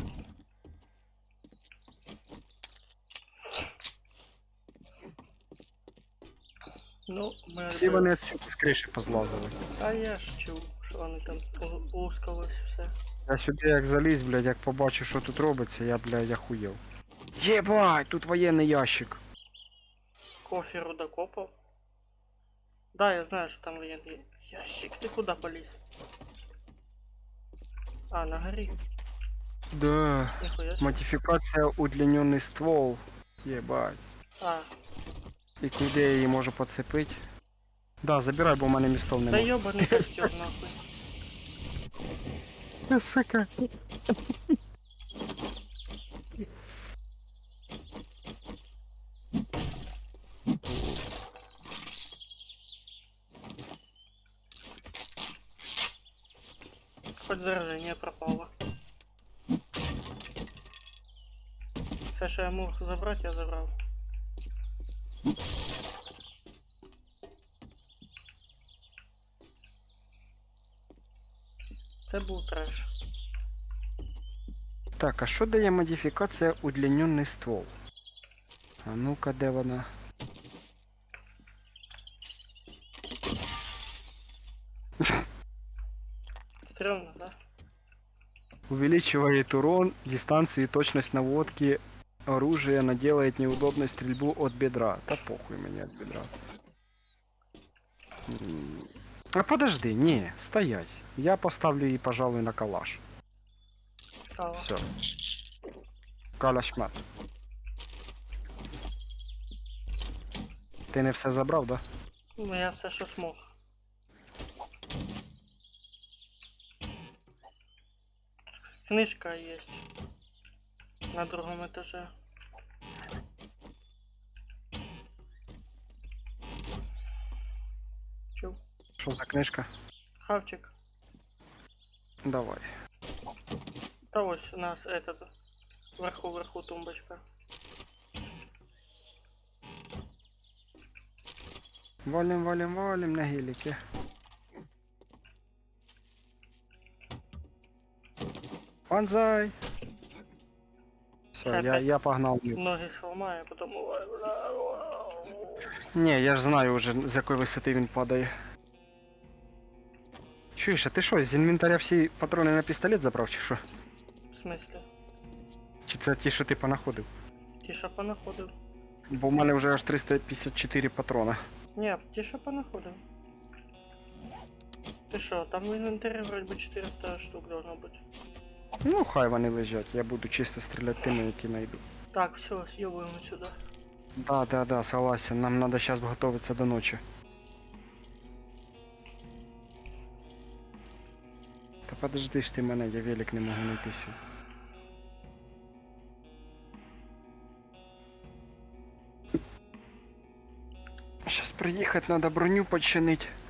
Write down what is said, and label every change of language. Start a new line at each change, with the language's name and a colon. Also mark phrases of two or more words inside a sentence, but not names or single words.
Ukrainian: Ну, ми... Всі вони отсюди з криші позлазили. А я ж чув, що вони там лускались все. Я сюди як заліз, блядь, як побачу, що тут робиться, я, блядь, охуєв. Єбать, тут воєнний ящик.
Russian: Кофе рудокопов. Да, я знаю, что там военный ящик. Ты куда полез? А, на горе. Да. Нихуя себе.
Ukrainian: Модифікація удлінений ствол. Єбать. А, І куди я її можу поцепити? Да, забирай, бо в мене містов да немає.
Russian: ёбаный костер нахуй. Сука. Хоть заражение пропало.
Ukrainian: Все, що я мог забрати, я забрав. Це був треш. Так, а що дає модифікація удлінений ствол? А ну-ка, де вона?
Russian: Стрёмно, да? Увеличивает урон, дистанцию и точность наводки оружия, но делает неудобной стрельбу от бедра. Да похуй мне от бедра. А подожди, не, стоять.
Ukrainian: Я поставлю її, пожалуй, на калаш. Стало. Все. Калашмат. Ти не все забрав, да? Ну я все, що смог.
Russian: Книжка есть. На другом этаже.
Ukrainian: Чув? Що за книжка? Хавчик. Давай.
Russian: Да ось у нас этот. Вверху тумбочка. Валим, валим, валим на гелике. Банзай! Все, я погнал. Ноги сломаю, потом...
Ukrainian: Не, я ж знаю уже, з якої висоти він падає. Чуєш, а ти що, з інвентаря всі патрони на пістолет забрав, чи що?
Russian: В смысле?
Ukrainian: Чи це ті, що ти понаходив? Тиша понаходив. Бо в мене вже аж 354 патрона. Ні, тиша понаходив. Ти що, там в інвентарі вроді би 400 штук должно бути. Ну, хай вони лежать, я буду чисто стріляти тими, які знайду.
Russian: Так, все, съебываем сюда. Да, согласен, нам надо сейчас готовиться до ночи.
Ukrainian: Та подожди ж ти мене, я велик не можу знайти свій. Щас приїхати, надо броню починити.